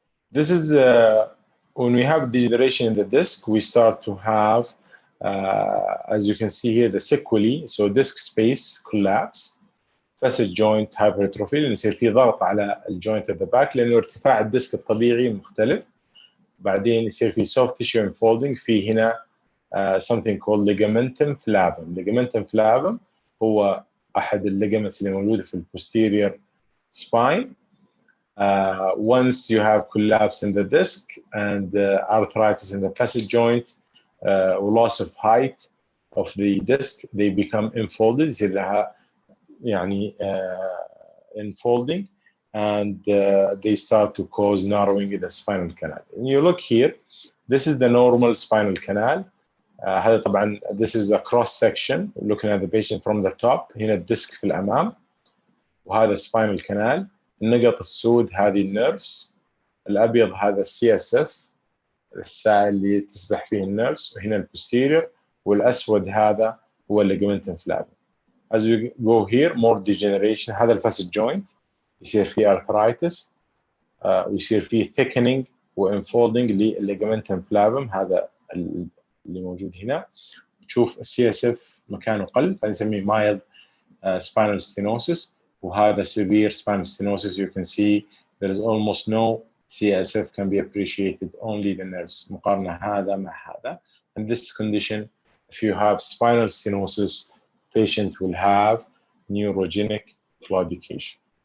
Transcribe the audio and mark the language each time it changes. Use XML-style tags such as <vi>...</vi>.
<en>This is when we have degeneration in the disc, we start to have, as you can see here, the sequelae. So disc space collapse, facet joint hypertrophy،</en> <ar>لأن يصير في ضغط على الجوينت</ar> <en>at the back</en> <ar>لأنه ارتفاع الديسك الطبيعي مختلف. بعدين يصير في</ar> <en>soft tissue unfolding،</en> <ar>في هنا</ar> <en>something called ligamentum flavum.</en> <ar>Ligamentum flavum هو أحد الليجمنتس اللي موجودة في posterior spine.</ar> <en>Once you have collapse in the disc and arthritis in the facet joint, loss of height of the disc, they become enfolded.</en> <ar>يصير لها يعني</ar> <en>enfolding, and they start to cause narrowing in the spinal canal. And you look here, this is the normal spinal canal.</en> <ar>هذا طبعا</ar> <en>this is a cross section looking at the patient from the top.</en> <ar>هنا الديسك في الأمام وهذا spinal canal. النقط السود هذه النيرفز، الأبيض هذا CSF الساعة اللي تسبح فيه النيرفز، وهنا البوستيريور، والأسود هذا هو الليجمنتم فلافم.</ar> <en>As we go here, more degeneration.</en> <ar>هذا الفاسد جوينت يصير فيه arthritis، ويصير فيه thickening وانفولدنج للليجمنتم فلافم، هذا اللي موجود هنا. تشوف CSF مكانه قل فنسميه mild spinal stenosis، وهذا severe spinal stenosis.</ar> <en>You can see there is almost no CSF can be appreciated, only the nerves.</en> <ar>مقارنة هذا مع هذا.</ar> <en>In this condition, if you have spinal stenosis, patient will have neurogenic claudication.</en>